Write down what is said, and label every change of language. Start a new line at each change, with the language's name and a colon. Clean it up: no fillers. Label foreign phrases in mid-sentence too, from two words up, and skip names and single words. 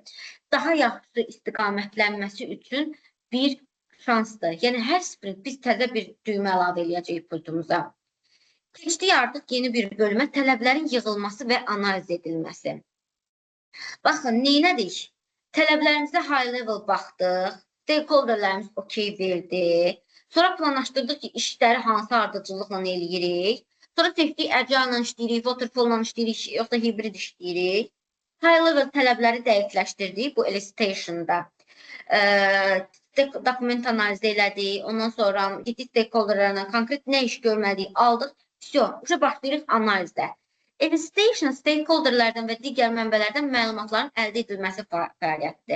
Azerbaijani: Daha yaxşı istiqamətlənməsi üçün bir şansdır. Yəni hər sprint biz təzə bir düymə əlavə eləyəcəyik pultumuza. Keçdik artıq yeni bir bölümə, tələblərin yığılması və analiz edilməsi. Baxın, neynədik? Tələblərimizə
English: high level
Azerbaijani: baxdıq, stakeholderlərimiz okey verdi. Sonra planlaşdırdıq ki, işləri hansı ardıcıllıqla eləyirik. Sonra seçdik, agile-la işləyirik, waterfall-la işləyirik, yoxsa hibrid işləyirik.
English: High level
Azerbaijani: tələbləri dəqiqləşdirdik bu elicitation-da. Dokument analizi elədik, ondan sonra getdik stakeholderlərlə konkret nə iş görmədik, aldıq. Vəsə, başlayırıq analizdə. Elicitation stakeholderlərdən və digər mənbələrdən məlumatların əldə edilməsi fəaliyyətidir.